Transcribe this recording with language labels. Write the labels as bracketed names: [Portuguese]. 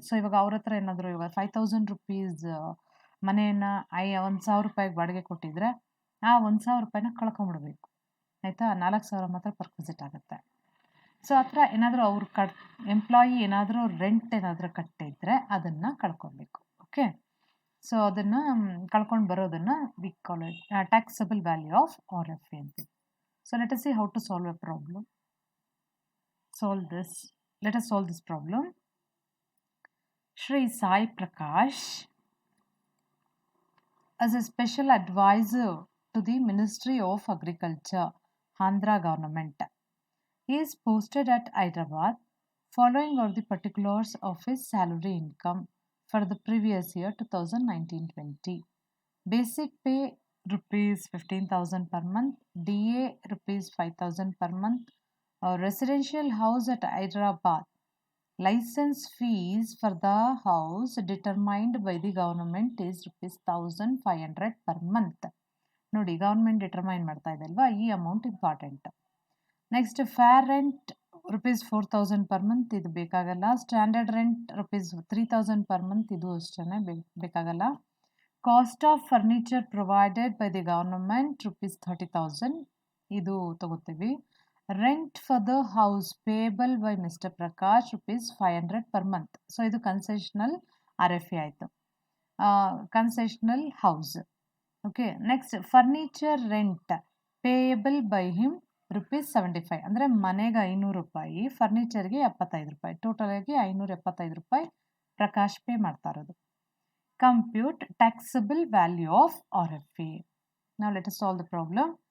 [Kannada] So ಇವಾಗ ಅವ್ರ ಹತ್ರ ಏನಾದರೂ ಇವಾಗ 5,000 ರುಪೀಸ್ ಮನೆಯನ್ನು 1,000 ರೂಪಾಯಿಗೆ ಬಾಡಿಗೆ ಕೊಟ್ಟಿದ್ರೆ, ಆ 1,000 ರೂಪಾಯಿನ ಕಳ್ಕೊಂಬಿಡ್ಬೇಕು, ಆಯಿತಾ. 4,000 ಮಾತ್ರ ಪರ್ಕ್ವಿಸಿಟ್ ಆಗುತ್ತೆ. ಸೊ ಆ ಥರ ಏನಾದರೂ ಅವ್ರು ಎಂಪ್ಲಾಯಿ ಏನಾದರೂ ರೆಂಟ್ ಏನಾದರೂ ಕಟ್ಟಿದ್ರೆ ಅದನ್ನು ಕಳ್ಕೊಬೇಕು. [English] okay, so [Kannada] ಅದನ್ನು ಕಳ್ಕೊಂಡು ಬರೋದನ್ನು [English] We call it taxable value of RFA ಅಂತೀವಿ. So let us see how to solve a problem. Let us solve this problem. Shri Sai Prakash, as a special advisor to the Ministry of Agriculture, Andhra government, he is posted at Hyderabad. Following are the particulars of his salary income for the previous year 2019-20. Basic pay rupees 15,000 per month, DA rupees 5,000 per month, residential house at Hyderabad. License fees for the house determined by the government is rupees 1,500 per month. [Kannada] ನೋಡಿ, [English] government determine [Kannada] ಮಾಡ್ತಾ ಇದೆ ಅಲ್ವಾ, [English] ಈ amount important. Next fair rent rupees 4,000 per month, [Kannada] ಇದು ಬೇಕಾಗಲ್ಲ. [English] standard rent rupees 3,000 per month, [Kannada] ಇದು ಅಷ್ಟೇ ಬೇಕಾಗಲ್ಲ. [English] cost of furniture provided by the government rupees 30,000, [Kannada] ಇದು ತಗೋತೀವಿ. [English] Rent for the house payable by mister Prakash rupees 500 per month. [Kannada] So ಇದು concessional RFA ಆಯಿತು, concessional house. Okay, [English] next furniture rent payable by him rupees 75, [Kannada] ಅಂದರೆ ಮನೆಗೆ 500 ರೂಪಾಯಿ, ಫರ್ನಿಚರ್ಗೆ 75 ರೂಪಾಯಿ, ಟೋಟಲಾಗಿ 575 ರೂಪಾಯಿ Prakash pay ಮಾಡ್ತಾ ಇರೋದು. [English] Compute taxable value of RFA. Now let us solve the problem.